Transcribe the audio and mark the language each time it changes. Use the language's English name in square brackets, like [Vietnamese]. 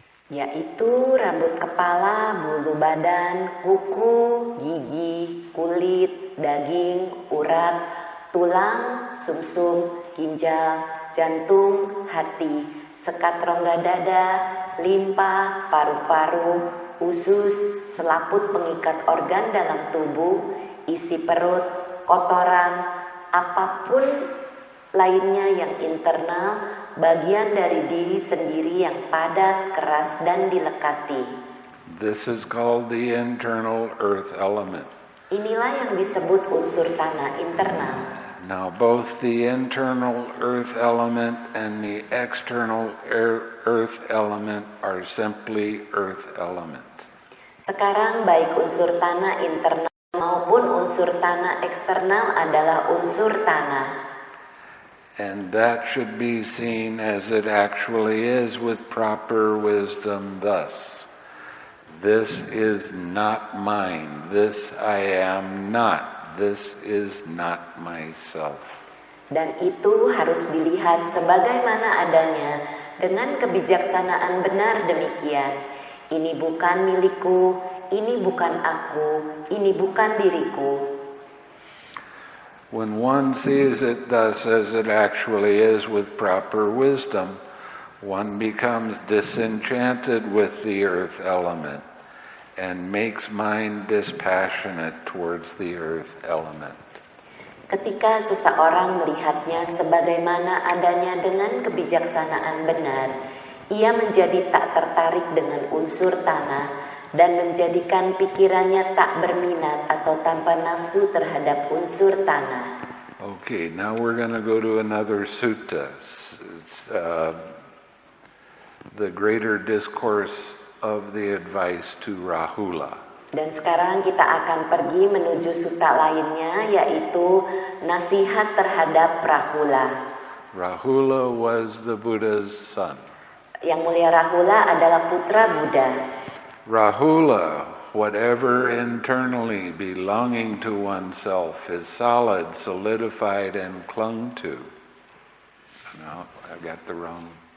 [Indonesian] Yaitu rambut kepala, bulu badan, kuku, gigi, kulit, daging, urat, tulang, sumsum, ginjal, jantung, hati, sekat rongga dada, limpa, paru-paru, usus, selaput pengikat organ dalam tubuh, isi perut, kotoran, apapun lainnya yang internal, bagian dari diri sendiri yang padat, keras, dan dilekati. [English] This is called the internal earth element. [Indonesian] Inilah yang disebut unsur tanah internal. [English] Now, both the internal earth element and the external earth element are simply earth element. [Indonesian] Sekarang baik unsur tanah internal maupun unsur tanah eksternal adalah unsur tanah. [English] And that should be seen as it actually is with proper wisdom thus. This is not mine. This I am not. This is not myself. [Indonesian] Dan itu harus dilihat sebagaimana adanya dengan kebijaksanaan benar demikian. Ini bukan milikku, ini bukan aku, ini bukan diriku. [English] When one sees it thus as it actually is with proper wisdom, one becomes disenchanted with the earth element and makes mind dispassionate towards the earth element. [Indonesian] Ketika seseorang melihatnya sebagaimana adanya dengan kebijaksanaan benar, ia menjadi tak tertarik dengan unsur tanah dan menjadikan pikirannya tak berminat atau tanpa nafsu terhadap unsur tanah. [English] Okay, now we're going to go to another sutta. It's the greater discourse of the advice to Rahula. [Indonesian] Dan sekarang kita akan pergi menuju sutta lainnya, yaitu nasihat terhadap Rahula. [English] Rahula was the Buddha's son. [Indonesian] Yang mulia Rahula adalah putra Buddha. [English] Rahula, whatever internally belonging to oneself is solid, solidified, and clung to. No, I got the wrong.